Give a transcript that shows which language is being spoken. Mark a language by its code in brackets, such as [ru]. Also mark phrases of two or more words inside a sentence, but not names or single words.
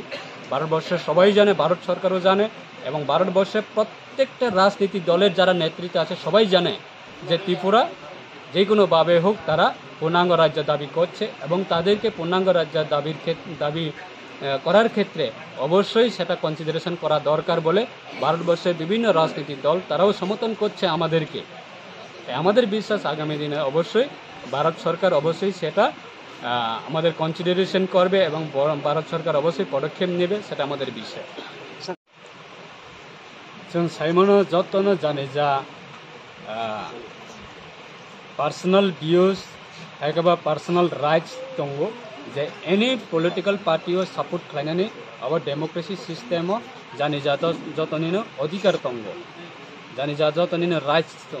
[bn] ভারতবর্ষের সবাই জানে, ভারত সরকারও জানে, এবং ভারতবর্ষের প্রত্যেকটা রাজনীতি দলের যারা নেতৃত্বে আছে সবাই জানে যে ত্রিপুরা যে কোনোভাবে হোক তারা পূর্ণাঙ্গ রাজ্য দাবি করছে, এবং তাদেরকে পূর্ণাঙ্গ রাজ্য দাবি করার ক্ষেত্রে অবশ্যই সেটা কনসিডারেশন করা দরকার বলে ভারতবর্ষের বিভিন্ন রাজনৈতিক দল তারাও সমর্থন করছে আমাদেরকে। আমাদের বিশ্বাস আগামী দিনে অবশ্যই ভারত সরকার অবশ্যই সেটা আমাদের কনসিডারেশন করবে এবং ভারত সরকার অবশ্যই পদক্ষেপ নেবে, সেটা আমাদের বিশ্বাস। [trp] जों साइमनो जतनो जाने जा [en] personal views [trp] एबा [en] personal rights [trp] दङ जे [en] any political [trp] पार्टीओ सपोर्ट खालामनानै अब [en] democracy systemo [trp] जानि जा जतनिनो अधिकार दङ, जानि जा जतनिनो राइट्स दङ।